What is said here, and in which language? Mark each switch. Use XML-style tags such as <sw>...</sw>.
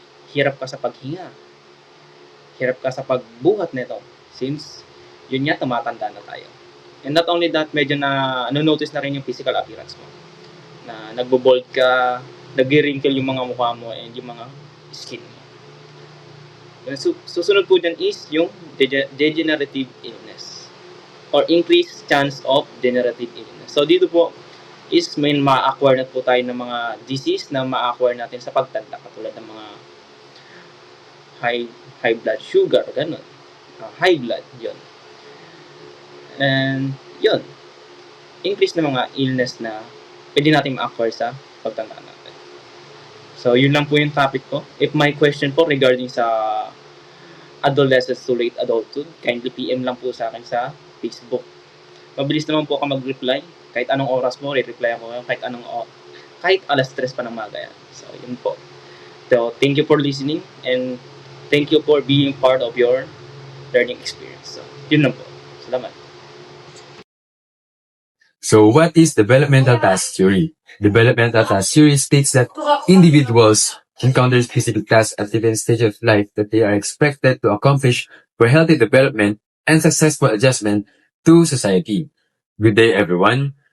<tl>Hirap ka sa paghinga. Hirap ka sa pagbuhat nito since yun nga, tumatanda na tayo.</tl> <en>And not only that,</en> <tl>medyo nanonotice na rin yung physical appearance mo. Na nagbo-bald ka, nag-wrinkle yung mga mukha mo and yung mga skin mo. Susunod po dyan is yung degenerative illness or increased chance of degenerative illness. So dito po is may ma-acquire na po tayo ng mga disease na ma-acquire natin sa pagtanda katulad ng mga high blood sugar, ganun. High blood, yun. And yun, increase na mga illness na pwede natin ma-acquire sa pagtanda natin. So, yun lang po yung topic ko. If may question po regarding sa adolescence to late adulthood, kindly PM lang po sa akin sa Facebook. Mabilis naman po ako mag-reply. Kahit anong oras mo, re-reply ako kahit alas 3 pa ng maga yan. So, yun po.</tl> <en>So, thank you for listening and thank you for being part of your learning experience.</en> <tl>So, yun lang po. Salamat.</tl> <en>So what is developmental task theory? Developmental task theory states that individuals encounter specific tasks at different stages of life that they are expected to accomplish for healthy development and successful adjustment to society. Good day, everyone.</en>